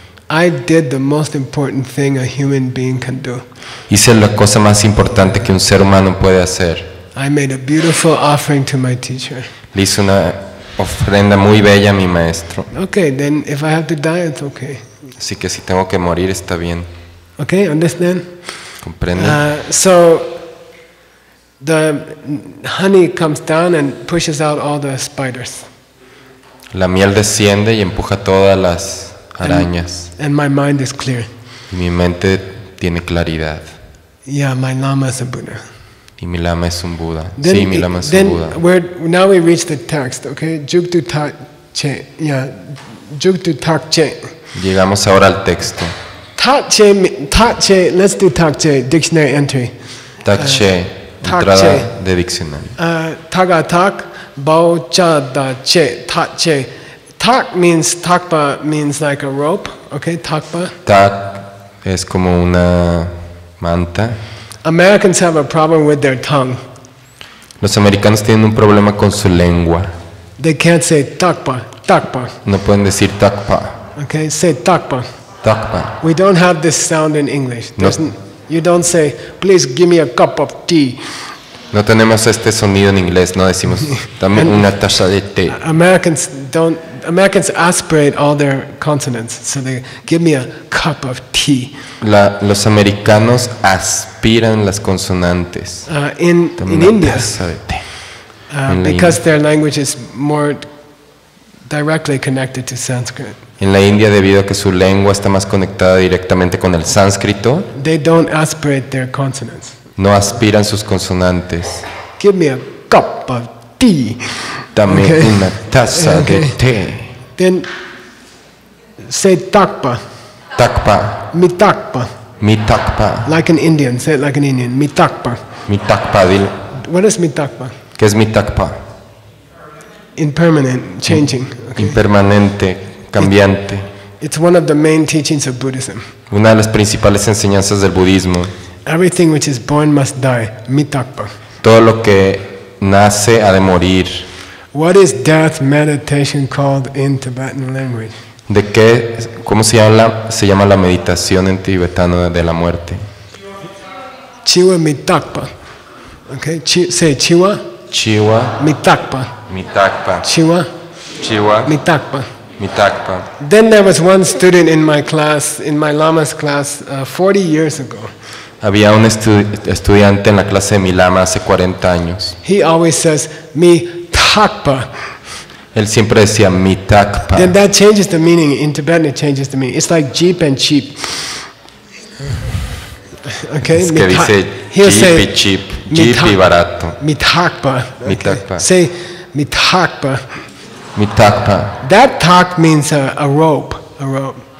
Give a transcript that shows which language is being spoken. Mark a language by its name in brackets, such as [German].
[English] I did the most important thing a human being can do. [Spanish] Hice la cosa más importante que un ser humano puede hacer. [English] I made a beautiful offering to my teacher. [Spanish] Le hice una ofrenda muy bella a mi maestro. [English] Okay, then if I have to die, it's okay. [Spanish] Así que si tengo que morir, está bien. [English] Okay, understand? [Spanish] ¿Comprende? [English] So the honey comes down and pushes out all the spiders. [Spanish] La miel desciende y empuja todas las arañas. [English] And my mind is clear. [Spanish] Y mi mente tiene claridad. [English] Yeah, my lama is a Buddha. [Spanish] Y mi lama es un Buda. Sí, mi lama es un Buda. [English] Now we reach the text, okay? Juktu tak che. Yeah, Juktu tak che. [Spanish] Llegamos ahora al texto. [English] Tak che, let's do tak che, dictionary entry. [Spanish] Tak che, entrada de diccionario. [English] Taga tak, bao cha da che, tak che. Tak means, takpa means like a rope, okay? Takpa. [Spanish] Tak Es como una manta. [English] Americans have a problem with their tongue. [Spanish] Los americanos tienen un problema con su lengua. [English] They can't say takpa, takpa. [Spanish] No pueden decir takpa, [English] Okay, say takpa. [Tibetan] takpa. [English] We don't have this sound in English. [Spanish] No. [English] You don't say, please give me a cup of tea. [Spanish] No tenemos este sonido en inglés, no decimos, dame una taza de té. [English] Americans aspirate all their consonants, so they give me a cup of tea. [Spanish] Los americanos aspiran las consonantes. [English] In [Spanish] Dame una [English] India, [Spanish] taza de té. En la [English] because their language is more directly connected to Sanskrit, [Spanish] En la India, debido a que su lengua está más conectada directamente con el sánscrito, [English] they don't aspirate their consonants. [Spanish] no aspiran sus consonantes. [English] Give me a cup of tea. [Spanish] Dame [English] Okay. [Spanish] una taza de té. [English] Then say takpa, [Tibetan] Takpa, mi takpa, mi takpa, [English] like an Indian. Say it like an Indian. Mi takpa. [Spanish] mi takpa, dile. [English] What is mi takpa? [Spanish] ¿Qué es mi takpa? [English] Impermanent, changing. Okay. [Spanish] Impermanente, cambiante. [English] It's one of the main teachings of Buddhism. [Spanish] Una de las principales enseñanzas del budismo. [English] Everything which is born must die. [Tibetan] Mitakpa. [Spanish] Todo lo que nace ha de morir. [English] What is death meditation called in Tibetan language? [Spanish] ¿De qué? ¿Cómo se llama la meditación en tibetano de la muerte? [English] Chiwa mitakpa. Okay, say chiwa [Tibetan] Chiwa, mitakpa. mitakpa, Chiwa chiwa, mitakpa. mitakpa. [English] Then there was one student in my class, in my Lama's class, 40 years ago. [Spanish] Había un estudiante en la clase de mi lama hace 40 años. [English] He always says, mi takpa. [Spanish] Él siempre decía mitakpa. [English] Then that changes the meaning. In Tibetan it changes the meaning. It's like jeep and cheap. Okay? [Spanish] Es que dice [English] He'll jeep say, [Spanish] y cheap, jeep y barato. [Tibetan] mitakpa. Mitakpa. [English] Say mitakpa. [Tibetan] Mitakpa. [English] That tak means a rope. A rope.